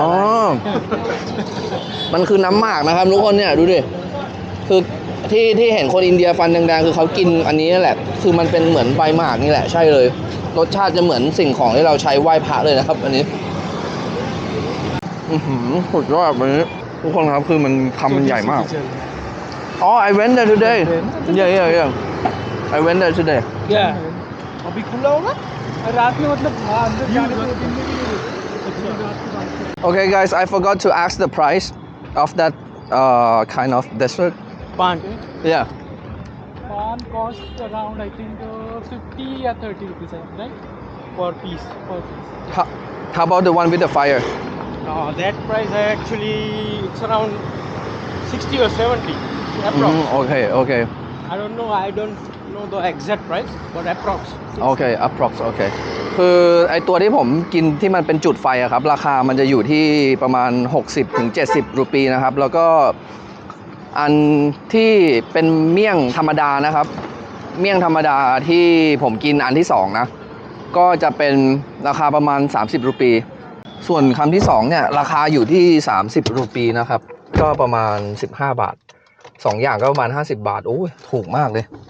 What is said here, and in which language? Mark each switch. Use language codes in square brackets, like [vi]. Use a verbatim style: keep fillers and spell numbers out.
[th] อ๋อ มันคือน้ำหมากนะครับทุกคนเนี่ยดูดิคือที่ที่เห็นคนอินเดียฟันแดงๆคือเขากินอันนี้นั่นแหละคือมันเป็นเหมือนใบหมากนี่แหละใช่เลยรสชาติจะเหมือนสิ่งของที่เราใช้ไหว้พระเลยนะครับอันนี้อือหือสุดยอดอันนี้ทุกคนครับคือมันคำมันใหญ่มาก อ๋อ [en] I went there today [th] yeah yeah yeah I went there today [hi] क्या अभी खुला होगा और रात में मतलब हाँ अंदर जाने को दिन में भी नहीं होता [en] okay guys I forgot to ask the price of that uh kind of dessert Pan. yeah Pan costs around, I think, uh, fifty or thirty rupees, I- right? Per piece. Per piece. how, how about the one with the fire Uh, that price I actually it's around sixty or seventy. Approx. Mhm, okay okay I don't know. I don't know the exact price, but approx. [th] โอเค approx โอเค คือไอตัวที่ผมกินที่มันเป็นจุดไฟอะครับ ราคามันจะอยู่ที่ประมาณ หกสิบถึงเจ็ดสิบ รูปีนะครับ แล้วก็อันที่เป็นเมี่ยงธรรมดานะครับ เมี่ยงธรรมดาที่ผมกินอันที่สองนะ ก็จะเป็นราคาประมาณ สามสิบ รูปี ส่วนคำที่สองเนี่ยราคาอยู่ที่ สามสิบ รูปีนะครับ ก็ประมาณ สิบห้า บาท สองอย่างก็ประมาณ ห้าสิบ บาท โอ้ยถูกมากเลย